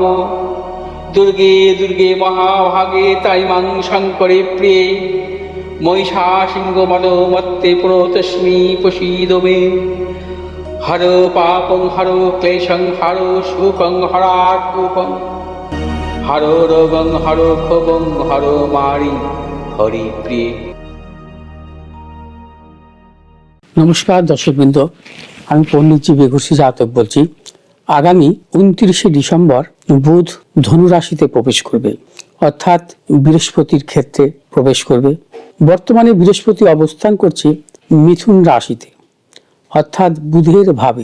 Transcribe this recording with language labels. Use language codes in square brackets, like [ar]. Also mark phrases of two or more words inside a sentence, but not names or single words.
[sa] दुर्गे दुर्गे महाभागे ताइमां शङ्करे प्रिये महिषासिंहमदोमत्ते प्रणतोऽस्मि प्रसीद मे। हरो पापं हरो क्लेशं हरो शोकं हरात्मकं हरो रोगं हरो क्षोभं हरो मारि हरिप्रिये। [bn] নমস্কার দর্শকবৃন্দ, আমি পণ্ডিতজি বেঘুরসি জাতক বলছি। আগামী 29শে ডিসেম্বর বুধ ধনু রাশিতে প্রবেশ করবে, অর্থাৎ বৃহস্পতির ক্ষেত্রে প্রবেশ করবে। বর্তমানে বৃহস্পতি অবস্থান করছে মিথুন রাশিতে, অর্থাৎ বুধের ভাবে।